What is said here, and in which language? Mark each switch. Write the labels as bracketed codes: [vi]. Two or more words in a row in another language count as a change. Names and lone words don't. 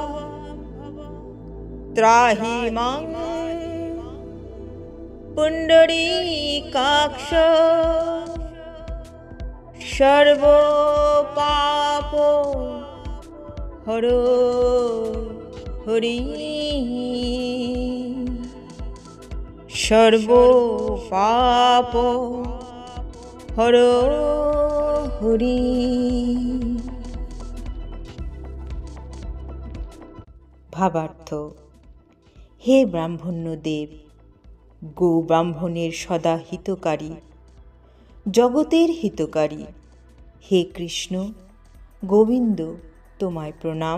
[sa] त्राहि मां पुण्डरीकाक्ष सर्वो पापो हरो हरि सर्वो पापो हरो हरि। [bn] ভাবার্থ, হে ব্রাহ্মণ্যদেব, গো ব্রাহ্মণের সদা হিতকারী, জগতের হিতকারী, হে কৃষ্ণ গোবিন্দ, তোমায় প্রণাম।